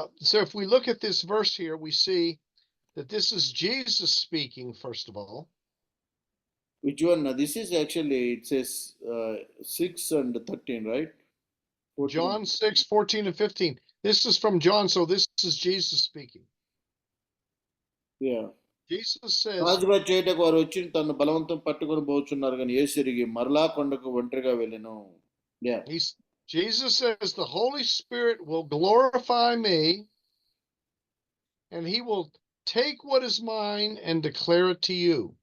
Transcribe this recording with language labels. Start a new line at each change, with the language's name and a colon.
English: So if we look at this verse here, we see that this is Jesus speaking, first of all. which one this is actually it says 6 and 13 right 14. John 6:14-15. This is from John, so this is Jesus speaking. yeah Jesus says,
Telugu: రాజుగా చేయటకు వారు వచ్చి తను బలవంతం పట్టుకొని పోచున్నారు కానీ యేసు తిరిగి మరలా కొండకు ఒంటరిగా వెళ్ళెను.
English: yeah Jesus says, the Holy Spirit will glorify me, and he will take what is mine and declare it to you.